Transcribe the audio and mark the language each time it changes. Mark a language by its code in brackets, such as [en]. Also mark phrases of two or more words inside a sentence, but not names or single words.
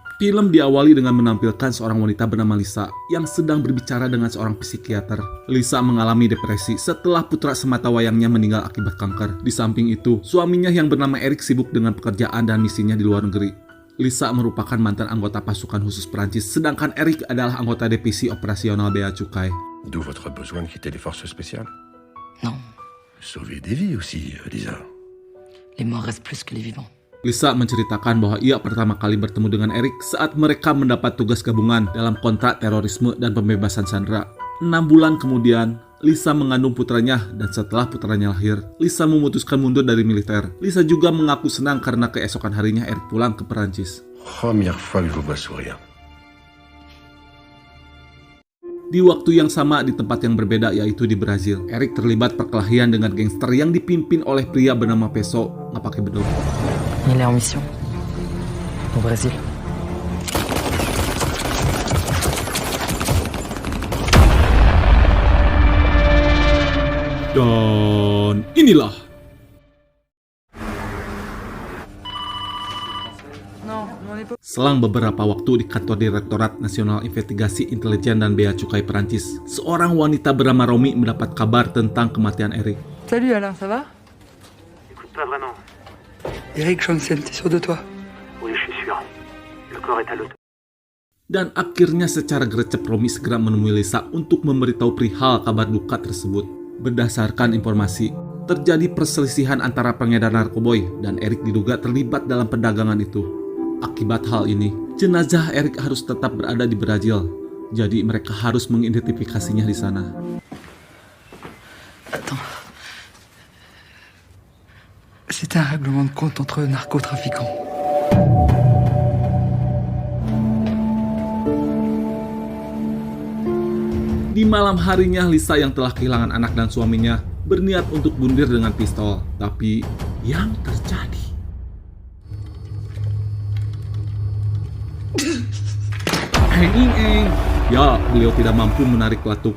[id] Film diawali dengan menampilkan seorang wanita bernama Lisa yang sedang berbicara dengan seorang psikiater. Lisa mengalami depresi setelah putra sematawayangnya meninggal akibat kanker. Di samping itu, suaminya yang bernama Eric sibuk dengan pekerjaan dan misinya di luar negeri. Lisa merupakan mantan anggota pasukan khusus Perancis, sedangkan Eric adalah anggota divisi operasional bea cukai. [fr] D'où votre besoin de quitter les forces spéciales? Non, Sauver des vies aussi, Lisa. les morts restent plus que les vivants. [id] Lisa menceritakan bahwa ia pertama kali bertemu dengan Eric saat mereka mendapat tugas gabungan dalam kontrak terorisme dan pembebasan sandera. 6 bulan kemudian, Lisa mengandung putranya dan setelah putranya lahir, Lisa memutuskan mundur dari militer. Lisa juga mengaku senang karena keesokan harinya Eric pulang ke Perancis. [fr] Première fois que je vous vois sourire. [id] Di waktu yang sama di tempat yang berbeda yaitu di Brazil, Eric terlibat perkelahian dengan gangster yang dipimpin oleh pria bernama Peso, nggak pakai beduk. [fr] Il est en mission. Au Brésil. [id] Dan inilah selang beberapa waktu di kantor Direktorat Nasional Investigasi Intelijen dan Bea Cukai Perancis, seorang wanita bernama Romy mendapat kabar tentang kematian Eric. [fr] Salut Alain, ça va? Écoute, pas vraiment. Eric Janssen, t'es sûr de toi? Oui, je suis sûr. Le corps est à l'auto. [id] Dan akhirnya secara gercep Romy segera menemui Lisa untuk memberitahu perihal kabar duka tersebut. Berdasarkan informasi, terjadi perselisihan antara pengedar narkoboy dan Eric diduga terlibat dalam perdagangan itu. Akibat hal ini, jenazah Eric harus tetap berada di Brazil. Jadi mereka harus mengidentifikasinya di sana. [fr] Attends. C'était un règlement de compte entre narcotrafiquants. [id] Di malam harinya, Lisa yang telah kehilangan anak dan suaminya berniat untuk bunuh dengan pistol. Tapi yang terjadi... Ya, beliau tidak mampu menarik pelatuk.